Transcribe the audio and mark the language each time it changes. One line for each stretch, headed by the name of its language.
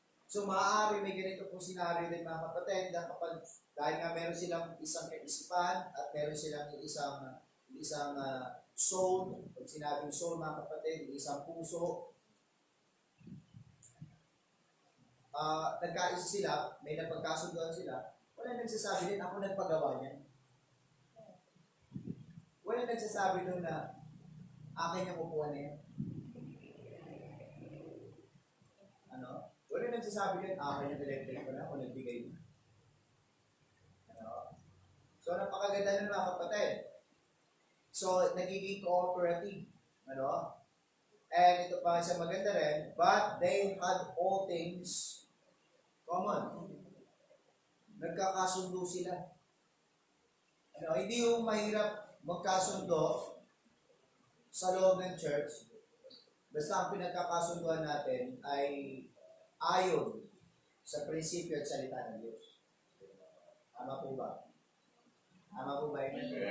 Filipino: So maaari may ganito pong senaryo din, mga kapatid, na kapag dahil nga meron silang isang kaisipan at meron silang isang soul, pag sinabing soul, mga kapatid, isang puso, nagkaisa sila, may napagkasunduan sila, wala nagsasabi din, ako nagpagawa niyan. Wala nagsasabi doon na akin yung kukuha na yan. Wala nagsasabi din, akin yung electric ko na, ako nagbigay na. So, napakaganda nun, mga kapatid. So, nagiging cooperative. And ito pa sa maganda rin,
English: but they had all things common.
Filipino: Nagkakasundo sila. Hindi yung mahirap magkasundo sa loob ng church. Basta ang pinagkakasunduan natin ay ayon sa prinsipyo at salita ng Diyos. Tama po ba? Tama po ba yun?